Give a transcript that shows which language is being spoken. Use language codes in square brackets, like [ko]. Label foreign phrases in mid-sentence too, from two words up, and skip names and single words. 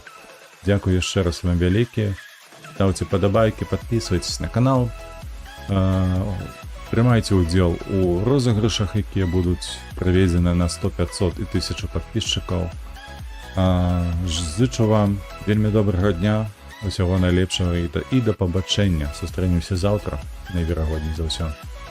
[be] Дзякую яшчэ раз вам вялікі. Ставце падабайкі, падпісвайцеся на канал. Прымайце ўдзел у розыгрышах, якія будуць праведзены на 100, 500 і 1000 падпісчыкаў. Зычу вам вельмі добрага дня. [uk] Усього найлепшого і до побачення. Зустрінемося завтра, найвірогідніше за все.